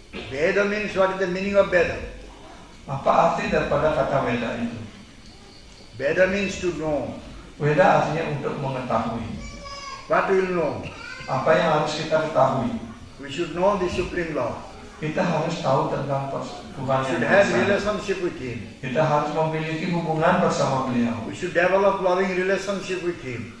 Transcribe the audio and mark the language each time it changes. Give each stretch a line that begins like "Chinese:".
English: Veda means, what is the meaning of Veda?
Indonesian: Apa arti daripada kata Veda itu?
English: Veda means to know.
Indonesian: Veda artinya untuk mengetahui.
English: What will know?
Indonesian: Apa yang harus kita ketahui?
English: We should know the Supreme Lord.
Indonesian: Kita harus tahu tentang Tuhan
English: We should
Indonesian: yang
English: have
Indonesian: Esa.
English: relationship with Him.
Indonesian: Kita harus memiliki hubungan bersama beliau.
English: We should develop loving relationship with Him.